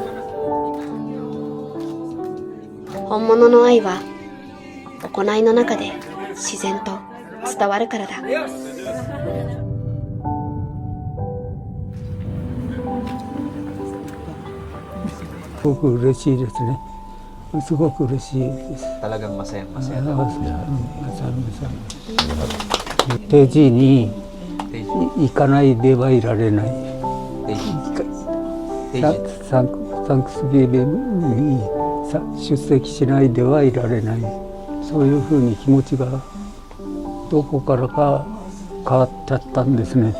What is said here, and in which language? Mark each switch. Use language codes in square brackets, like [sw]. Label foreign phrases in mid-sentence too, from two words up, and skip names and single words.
[ja] 本物の愛は行いの中で自然と伝わるからだ。すごく嬉しいですね。すごく嬉しいです。 [tl] Talagang masaya-masaya. Masaya. [ja] 定時に行かないではいられない。サンクスギビングに出席しないではいられない。そういうふうに気持ちがどこからか変わっちゃったんですね。